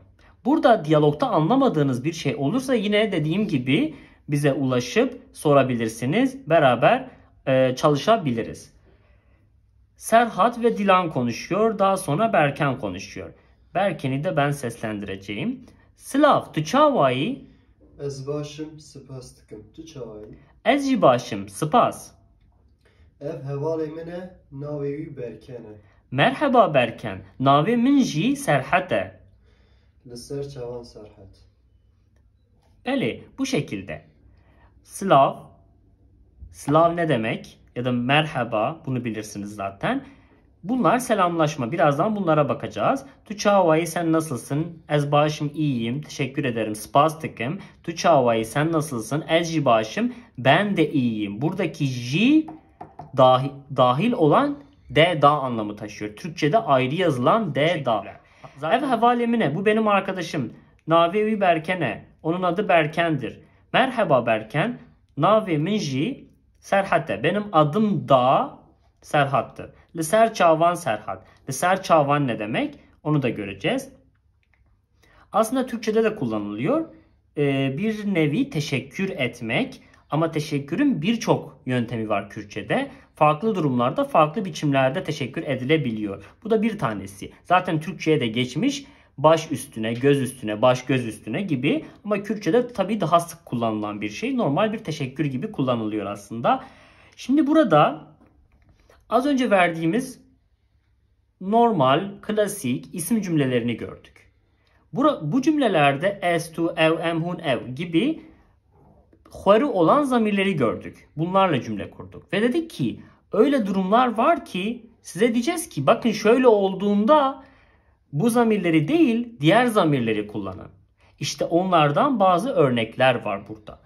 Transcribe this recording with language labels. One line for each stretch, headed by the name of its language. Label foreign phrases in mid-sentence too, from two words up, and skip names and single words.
Turkish: Burada diyalogta anlamadığınız bir şey olursa yine dediğim gibi bize ulaşıp sorabilirsiniz. Beraber çalışabiliriz. Serhat ve Dilan konuşuyor. Daha sonra Berken konuşuyor. Berken'i de ben seslendireceğim.
Kurdish: Slav, tu çavayı? Ez başım spas dikim. Tu çavayı? Ez jî başım, spas. Ev hevalê min e, navê wî Berken e. Merhaba Berken, navê min jî Serhat e. Li ser çavan Serhat.
Turkish: Beli, bu şekilde. Slav, Slav ne demek? Ya da merhaba, bunu bilirsiniz zaten. Bunlar selamlaşma. Birazdan bunlara bakacağız.
Kurdish: Tu çavayı,
Turkish: sen nasılsın?
Kurdish: Ez başım
Turkish: iyiyim. Teşekkür ederim. Spastikim.
Kurdish: Tu çavayı,
Turkish: sen nasılsın?
Kurdish: Ez jî başım.
Turkish: Ben de iyiyim. Buradaki jî dahil olan de da anlamı taşıyor. Türkçe'de ayrı yazılan de da.
Kurdish: Ev havalemine,
Turkish: bu benim arkadaşım.
Kurdish: Navevi Berkene.
Turkish: Onun adı Berken'dir. Merhaba Berken.
Kurdish: Navi min jî Serhat'e.
Turkish: Benim adım da Serhat'tır.
Kurdish: Liser çavan Serhat. Liser çavan
Turkish: ne demek? Onu da göreceğiz. Aslında Türkçe'de de kullanılıyor. Bir nevi teşekkür etmek. Ama teşekkürün birçok yöntemi var Kürtçe'de. Farklı durumlarda, farklı biçimlerde teşekkür edilebiliyor. Bu da bir tanesi. Zaten Türkçe'ye de geçmiş. Baş üstüne, göz üstüne, baş göz üstüne gibi. Ama Kürtçe'de tabii daha sık kullanılan bir şey. Normal bir teşekkür gibi kullanılıyor aslında. Şimdi burada az önce verdiğimiz normal, klasik isim cümlelerini gördük. Bu cümlelerde
Kurdish: es, tu, ev, em, hun, ev
Turkish: gibi huarı olan zamirleri gördük. Bunlarla cümle kurduk. Ve dedik ki öyle durumlar var ki size diyeceğiz ki bakın şöyle olduğunda bu zamirleri değil diğer zamirleri kullanın. İşte onlardan bazı örnekler var burada.